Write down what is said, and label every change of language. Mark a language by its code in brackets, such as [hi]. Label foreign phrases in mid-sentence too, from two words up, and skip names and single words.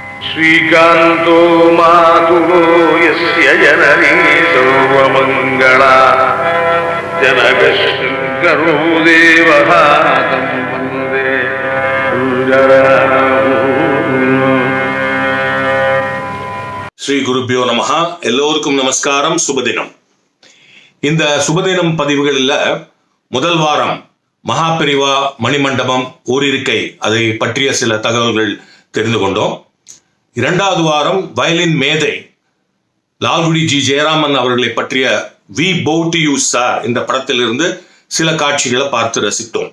[sa] श्रीकान्तो मातुलो यस्य जननी सर्वमङ्गला जनकशङ्करो देवः तं वन्दे श्री गुरुभ्यो नमः. [ta] எல்லோருக்கும் நமஸ்காரம். சுபதினம். இந்த சுபதினம் பதிவுகளில் முதல் வாரம் மகாபெரிவா மணிமண்டபம் ஊரிருக்கை அதை பற்றிய சில தகவல்கள் தெரிந்து கொண்டோம். இரண்டாவது வாரம் வயலின் மேதை லால்குடி ஜி ஜெயராமன் அவர்களை பற்றிய வி பௌ டு யூ சார் இந்த படத்திலிருந்து சில காட்சிகளை பார்த்து ரசித்தோம்.